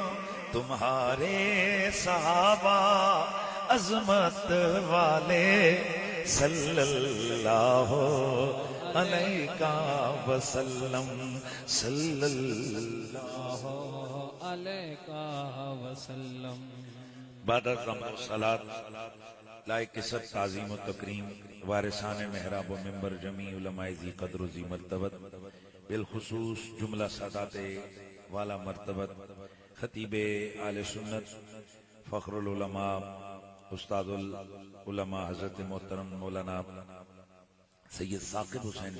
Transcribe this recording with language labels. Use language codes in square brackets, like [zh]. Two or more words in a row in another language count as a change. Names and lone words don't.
[ur] تمہارے صحابہ عظمت والے [ar] صلی اللہ علیہ وسلم صلی اللہ علیہ وسلم. [ur] بعد از حمد و صلات لائق قصت تعظیم و تکریم وارثان محراب و ممبر جمیع علماء ذی قدر و ذی مرتبت بالخصوص جملہ سادات والا مرتبت خطیب آل سنت فخر العلماء استاد العلماء حضرت محترم مولانا سید ثاقب حسین